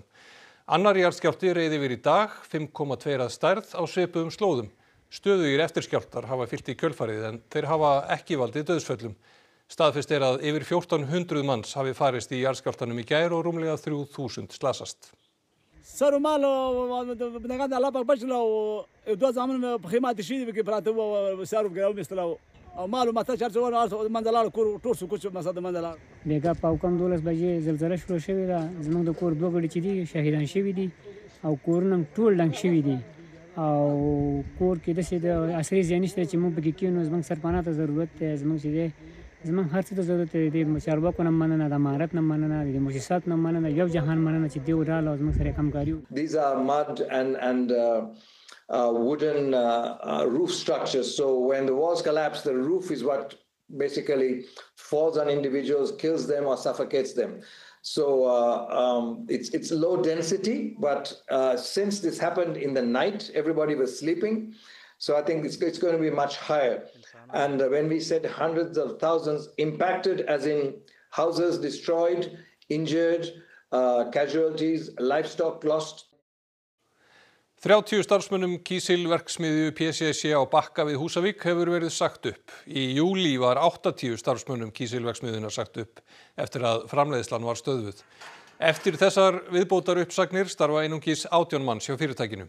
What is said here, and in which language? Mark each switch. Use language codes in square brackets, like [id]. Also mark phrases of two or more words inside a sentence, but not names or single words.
[is] Annar jarðskjálfti reið yfir í dag, 5,2 að stærð á svipuðum slóðum. Stöðugir eftirskjálftar hafa fylgt í kjölfarið en þeir hafa ekki valdið dauðsföllum. Staðfest að yfir 1400 manns hafi farist í jarðskjálftanum í gær og rúmlega 3000 slasast. [ps] بیګا پاوکم 12 بجې زلزلہ شروع شوې ده زموږ د کور دوه غړي چې دي شهیدان شوي دي او کورونه ټول ډنګ شوي دي او کور کې داسې د عصري ځای نشته چې موږ پکې کېنو زموږ سرپناه ته ضرورت دی زموږ چې دی زموږ هر څه ته ضرورت دی د چارواکو نه مننه د امارت نه مننه د مؤسساتو نه مننه یو جهان مننه چې دوی وډاله او زموږ سره همکاري وکړي. [en] These are mud and wooden roof structures. So when the walls collapse, the roof is what basically falls on individuals, kills them or suffocates them. So it's low density, but since this happened in the night, everybody was sleeping. So I think it's going to be much higher. And when we said hundreds of thousands impacted, as in houses destroyed, injured, casualties, livestock lost. [is] 30 starfsmönnum kísilverksmiðju PCC á Bakka við Húsavík hefur verið sagt upp. Í júlí var 80 starfsmönnum kísilverksmiðjunnar sagt upp eftir að framleiðslan var stöðvuð. Eftir þessar viðbótar uppsagnir starfa einungis 18 manns hjá fyrirtækinu.